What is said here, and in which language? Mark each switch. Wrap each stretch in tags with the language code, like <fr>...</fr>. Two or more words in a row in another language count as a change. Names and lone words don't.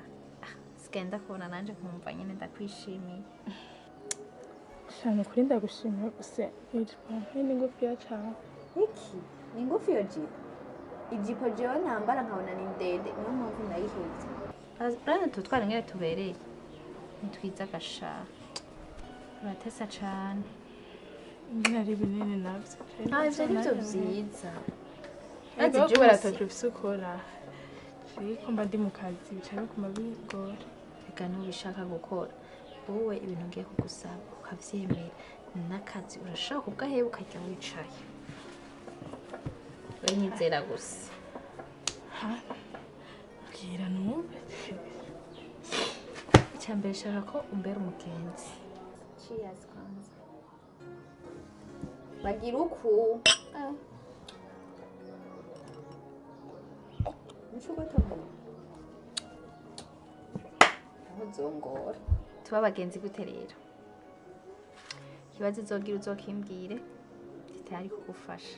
<rn>Sikenda kubona nanje nkumva nyine ndakwishimiye. Shana kuri ndagushimira gusa ijipo ni ngufi ya cyane. Iki? Ni ngufi yo jipo. Ijipo jewe ntambara nkabona ni ndende niyo mpamvu ndayihebye. Urabona tutwara ngere tubereye. Nitwiza gasha. Uratesa cyane. Ngira ari binini navyo. Ivyo nivyo vyiza. Ati je baratoje bisukora. Ariko mba ndi mu kazi bicaye ku mabigora. Reka n'ubishaka gukora. Wowe ibintu ngiye kugusaba ukavyemera. N'akazi urashaka kugaheba ukajya wicaye. Wenyizera gusa. Ha? Bwira numve. Icyambere shaka ko umbera umugenzi. Cheers kwanza. Bagira uku. Ntuzongora. Tuba abagenzi gute rero? Ikibazo uzogira uzokimbwire kitari kugufasha.</rn>